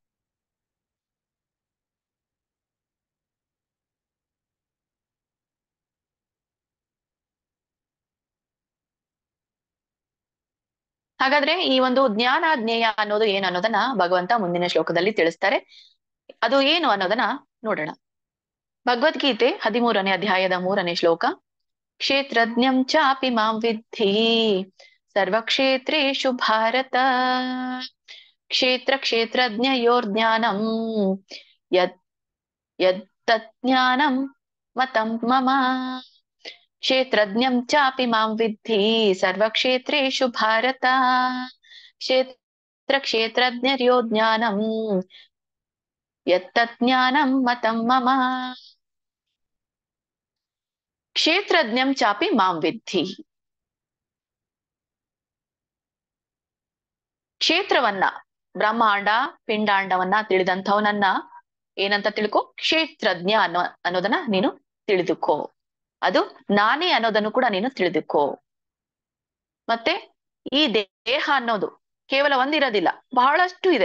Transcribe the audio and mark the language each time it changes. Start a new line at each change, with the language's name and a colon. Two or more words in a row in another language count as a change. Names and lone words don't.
Kannada: ಹಾಗಾದ್ರೆ ಈ ಒಂದು ಜ್ಞಾನ ಜ್ಞೇಯ ಅನ್ನೋದು ಏನು ಅನ್ನೋದನ್ನ ಭಗವಂತ ಮುಂದಿನ ಶ್ಲೋಕದಲ್ಲಿ ತಿಳಿಸ್ತಾರೆ. ಅದು ಏನು ಅನ್ನೋದನ್ನ ನೋಡೋಣ. ಭಗವದ್ಗೀತೆ 13ನೇ ಅಧ್ಯಾಯದ 3ನೇ ಶ್ಲೋಕ.
Sanskrit: ಕ್ಷೇತ್ರಜ್ಞಂ ಚಾಪಿ ಮಾಂ ವಿದ್ಧಿ ಸರ್ವಕ್ಷೇತ್ರೇಷು ಭಾರತ ಕ್ಷೇತ್ರ ಕ್ಷೇತ್ರಜ್ಞಯೋರ್ಜ್ಞಾನಂ ಯತ್ ಯತ್ತಜ್ಞಾನಂ ಮತಂ ಮಮ. ಕ್ಷೇತ್ರಜ್ಞಂ ಚಾಪಿ ಮಾಂ ವಿದ್ಧಿ ಸರ್ವಕ್ಷೇತ್ರೇಷು ಭಾರತ ಕ್ಷೇತ್ರ ಕ್ಷೇತ್ರಜ್ಞರ್ಯೋ ಜ್ಞಾನಂ ಯತ್ತಜ್ಞಾನಂ ಮತಂ ಮಮ. ಕ್ಷೇತ್ರಜ್ಞಂ ಚಾಪಿ ಮಾಂ ವಿದ್ಧಿ.
Kannada: ಕ್ಷೇತ್ರವನ್ನ, ಬ್ರಹ್ಮಾಂಡ ಪಿಂಡಾಂಡವನ್ನ ತಿಳಿದಂಥವನನ್ನ ಏನಂತ ತಿಳ್ಕೊ, ಕ್ಷೇತ್ರಜ್ಞ ಅನ್ನೋದನ್ನ ನೀನು ತಿಳಿದುಕೋ. ಅದು ನಾನೇ ಅನ್ನೋದನ್ನು ಕೂಡ ನೀನು ತಿಳಿದುಕೋ. ಮತ್ತೆ ಈ ದೇಹ ಅನ್ನೋದು ಕೇವಲ ಒಂದಿರೋದಿಲ್ಲ, ಬಹಳಷ್ಟು ಇದೆ.